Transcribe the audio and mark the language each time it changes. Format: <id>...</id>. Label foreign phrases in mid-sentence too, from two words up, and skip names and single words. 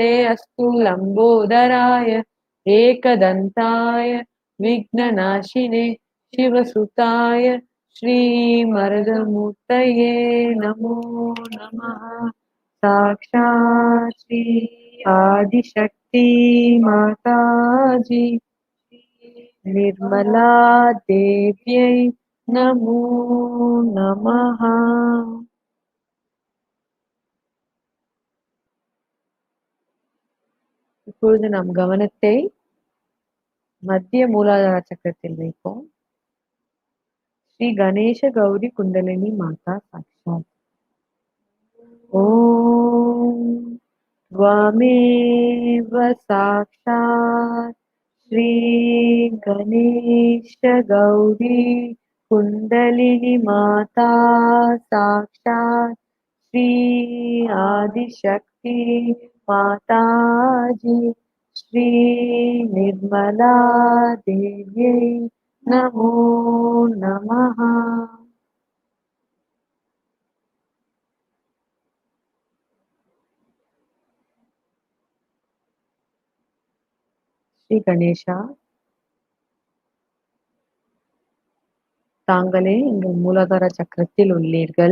<sa>अस्तु लम्बोदराय एकदन्ताय विघ्ननाशिने शिवसुताय श्रीमरुदमूर्तये नमो नमः साक्षात् श्री आदिशक्ति माताजी निर्मला देव्यै नमो नमः.</sa> <ta>இப்பொழுது நம் கவனத்தை மத்திய மூலாதார சக்கரத்தில் வைப்போம்.</ta> <sa>श्री गणेश गौरी कुण्डलिनी माता साक्षात्. ஓம் त्वमेव साक्षात् श्री गणेश गौरी कुंडलिनी माता साक्षात् श्री आदिशक्ति माता जी श्री निर्मला देव्यै नमो नमः.</sa> <ta>ஸ்ரீ கணேஷா, தாங்களே எங்கள் மூலாதார சக்கரத்தில் உள்ளீர்கள்.</ta>